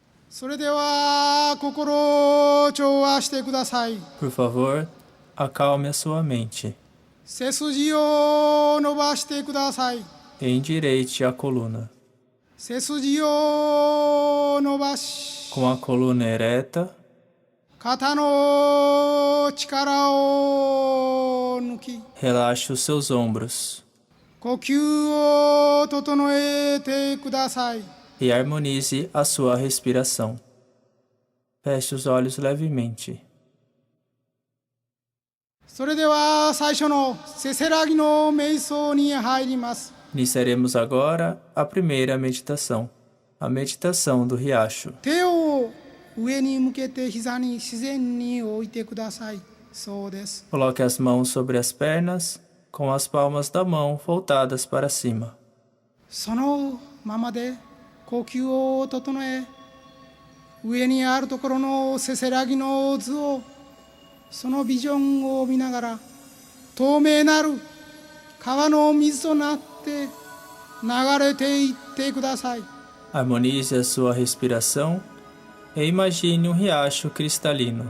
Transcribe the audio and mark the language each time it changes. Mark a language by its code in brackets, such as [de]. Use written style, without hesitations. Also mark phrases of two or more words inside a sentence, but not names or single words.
[ja] それでは心を調和してください。 [pt] Por favor, acalme a sua mente. [ja] 背筋を伸ばしてください。 [pt] Endireite a coluna. [ja] 背筋を伸ばし、 [pt] Com a coluna ereta, [ja] 肩の力を抜き、 [pt] relaxe os seus ombros [ja] 呼吸を整えてください。 [pt] e harmonize a sua respiração. Feche os olhos levemente. [ja] それでは最初のせせらぎの瞑想に入ります。 [pt] Iniciaremos agora a primeira meditação, a meditação do riacho. [ja] 手を上に向けて膝に自然に置いてください。そうです。 [pt] Coloque as mãos sobre as pernas, com as palmas da mão voltadas para cima. [ja] そのままで呼吸を整え、上にあるところのせせらぎの図を、そのビジョンを見ながら、透明なる川の水となって流れていってください。 [pt] Harmonize a sua respiração e imagine um riacho cristalino.